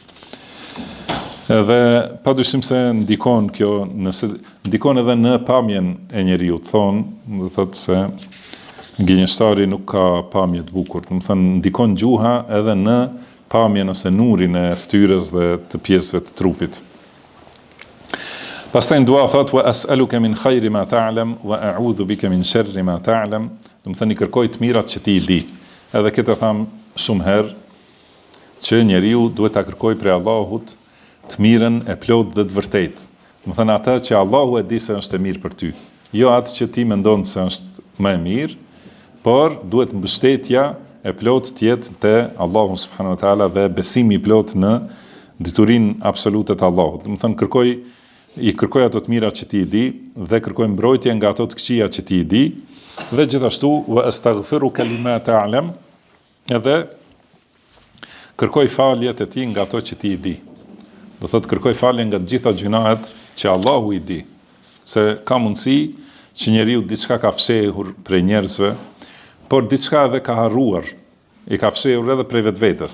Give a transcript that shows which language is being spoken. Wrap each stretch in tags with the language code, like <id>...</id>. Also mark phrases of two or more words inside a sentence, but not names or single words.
<sq>Edhe padyshim se ndikon kjo, ndikon edhe në pamjen e njeriu. Do thotë se gënjeshtari nuk ka pamje të bukur. Do të thënë ndikon gjuha edhe në pamjen ose nurin e fytyrës dhe të pjesëve të trupit. Pastaj dua thotë</sq> <ar>وأسألك من خير ما تعلم وأعوذ بك من شر ما تعلم.</ar> <sq>Do të thënë i kërkoj të mirat që ti i di. Edhe këtë tham shumë herë që njeriu duhet ta kërkojë prej Allahut të mirën e plot dhe të vërtet. Do të thënë atë që Allahu e di se është e mirë për ty. Jo atë që ti mendon se është më e mirë, por duhet mbështetja e plot të jetë te Allahu</sq> <ar>سبحانه وتعالى</ar> <sq>dhe besimi i plot në diturinë absolute të Allahut. Do të thënë i kërkoj ato të mira që ti i di dhe kërkoj mbrojtje nga ato të këqija që ti i di, dhe gjithashtu</sq> <ar>وأستغفرك لما تعلم,</ar> <sq>edhe kërkoj falje te ti nga ato që ti i di. Do thotë kërkoj falje nga të gjitha gjunahet që Allahu i di, se ka mundësi që njeriu diçka ka fshehur prej njerëzve, por diçka edhe ka harruar, i ka fshehur edhe prej vetvetes.</sq>